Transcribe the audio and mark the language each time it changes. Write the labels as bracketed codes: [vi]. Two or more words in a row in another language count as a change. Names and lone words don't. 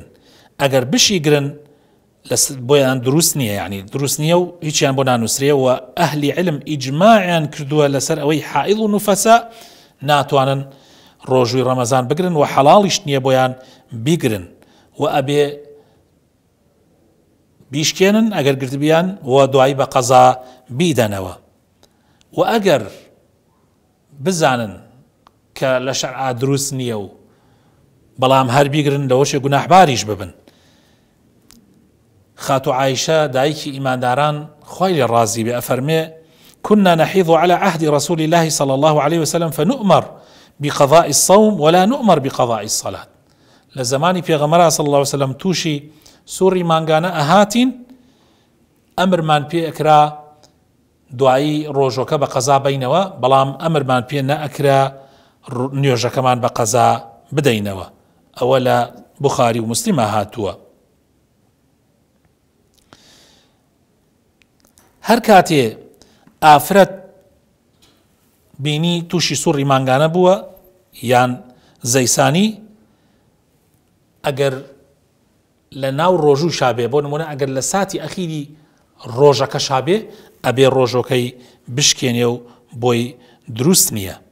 [ckb] ئەگەر بشیگرن بۆیان دروست نییە، یعنی دروست نییە و هیچیان بۆ نانووسرێ و ئەهلی علم ئیجماعیان کردووە لەسەر ئەوەی حائض و نوفەسا ناتوانن ڕۆژوی ڕەمەزان بگرن و حەڵاڵیش نییە بۆیان بیگرن و ئەبێ بیشکێنن ئەگەر گرتبیان و دوایی بە قەزا بیدەنەوە. و ئەگەر بزانن کە لە شەرعا دروست نییە و بەڵام هەر بیگرن لەوەشێ گوناحباریش ببن. خاتو عایشە دایکی ئیمانداران خوای لێ ڕازی بێ ئەفەرمێ: [ar] كنا نحيض على عهد رسول الله صلى الله عليه وسلم فنؤمر بقضاء الصوم ولا نؤمر بقضاء الصلاة. [ckb] لزمانی پێغەمبەر [ar] صلى الله عليه وسلم [ckb] تووشی سوڕی مانگانە ئەهاتین، ئەمرمان پێ ئەکرا دوایی ڕۆژۆکە بە قەزا بینەوە، بەڵام ئەمرمان پێ نەئەکرا نوێژەکەمان بە قەزا بدەینەوە. ئەوە لە بوخاری و موسلیمە هاتووە. هەر کاتێ ئافرەت بینی تووشی سوڕی مانگانە بووە یان زەیسانی، ئەگەر لە ناو ڕۆژوو شابێ، بۆ نمونە ئەگەر لە ساتی ئەخیری ڕۆژەکە شابێ، ئەبێ ڕۆژۆکەی بشکێنێ و بۆی دروست نییە.